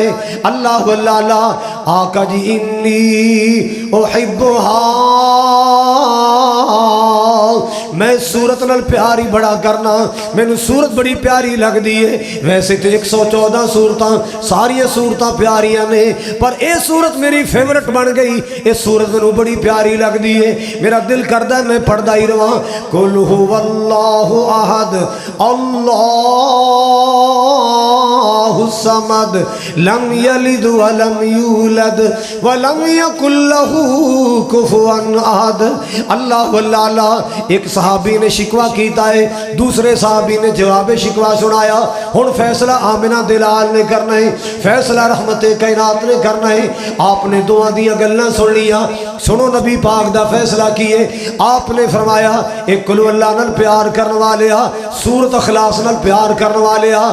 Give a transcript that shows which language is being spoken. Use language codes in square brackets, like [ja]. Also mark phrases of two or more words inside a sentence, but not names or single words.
[pa] اللہ اللہ آقا جی [ar] إني أحبها, [pa] میں سورت نال پیار ہی بڑا کرنا، مینوں سورت بڑی پیاری لگدی ہے. ویسے تو 114 سورتاں ساریاں سورتاں پیاریاں نے، پر یہ سورت میری فیورٹ بن گئی. یہ سورت مینوں بڑی پیاری لگدی ہے، میرا دل کردا میں پڑھدا ہی رہواں. [ar] قل هو الله أحد الله الصمد لم يلد ولم يولد ولم يكن له كفوا أحد. [pa] اللہ اللہ ایک صحابی نے شکوہ کیتا ہے، دوسرے صحابی نے جواب شکوہ سنایا. ہݨ فیصلہ آمنہ دلال نے کرنا ہے، فیصلہ رحمت کائنات نے کرنا ہے. آپنے دعا دی گلاں سن لیا، سنو نبی پاک دا فیصلہ کیئے. آپنے فرمایا ایک [ar] قل هو الله [pa] نال پیار کرنے والے آ، سورت اخلاص نال پیار کرنے والے آ.